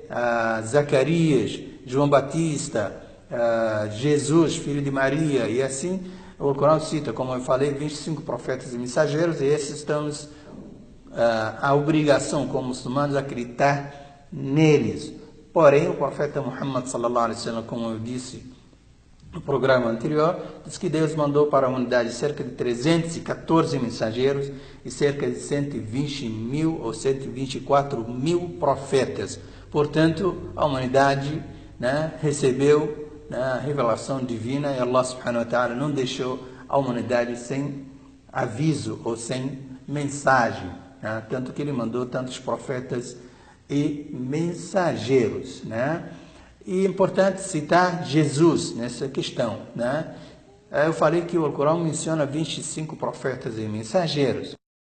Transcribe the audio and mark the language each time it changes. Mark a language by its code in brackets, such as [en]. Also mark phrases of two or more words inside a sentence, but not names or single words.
[pt] Zacarias, João Batista, Jesus, filho de Maria, e assim o Corão cita, como eu falei, 25 profetas e mensageiros, e esses estamos a obrigação como muçulmanos acreditar neles. Porém, o profeta Muhammad [ar] صلى الله عليه وسلم, [pt] como eu disse no programa anterior, diz que Deus mandou para a humanidade cerca de 314 mensageiros e cerca de 120 mil ou 124 mil profetas. Portanto, a humanidade, né, recebeu, né, a revelação divina, e Allah [ar] سبحانه وتعالى [pt] não deixou a humanidade sem aviso ou sem mensagem. Tanto que ele mandou tantos profetas e mensageiros, né? E é importante citar Jesus nessa questão, né? Eu falei que o Alcorão menciona 25 profetas e mensageiros.